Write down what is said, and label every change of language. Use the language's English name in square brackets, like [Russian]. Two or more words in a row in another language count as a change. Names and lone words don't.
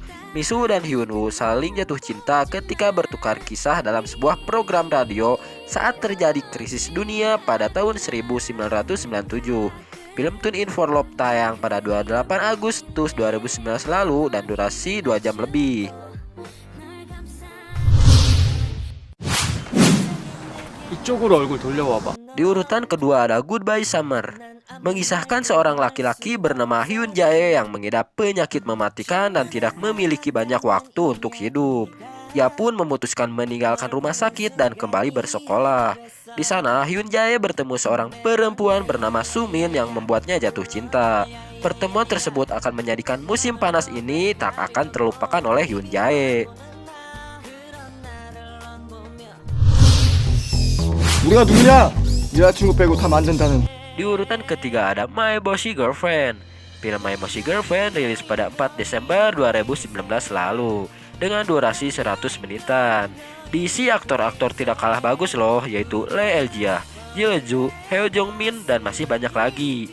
[Indonesian] Misu dan Hyun Woo saling jatuh cinta ketika bertukar kisah dalam sebuah program radio saat terjadi krisis dunia pada tahun 1997. Film Tune In For Love tayang pada 28 Agustus 2019 lalu dan durasi 2 jam lebih. [Korean] 이쪽으로 얼굴 돌려와봐. [Indonesian] Di urutan kedua ada Goodbye Summer, mengisahkan seorang laki-laki bernama Hyun Jae yang mengidap penyakit mematikan dan tidak memiliki banyak waktu untuk hidup. Ia pun memutuskan meninggalkan rumah sakit dan kembali bersekolah. Di sana, Hyun Jae bertemu seorang perempuan bernama Sumin yang membuatnya jatuh cinta. Pertemuan tersebut akan menjadikan musim panas ini tak akan terlupakan oleh Hyun Jae. [Korean] 우리가 누구냐? 여자친구 빼고 다 만든다는. [Indonesian] Di urutan ketiga ada My Bossy Girlfriend. Film My Bossy Girlfriend rilis pada 4 Desember 2019 lalu dengan durasi 100 menitan. Diisi aktor-aktor tidak kalah bagus loh, yaitu Lee Eljia, Jeju, Heo Jong Min, dan masih banyak lagi.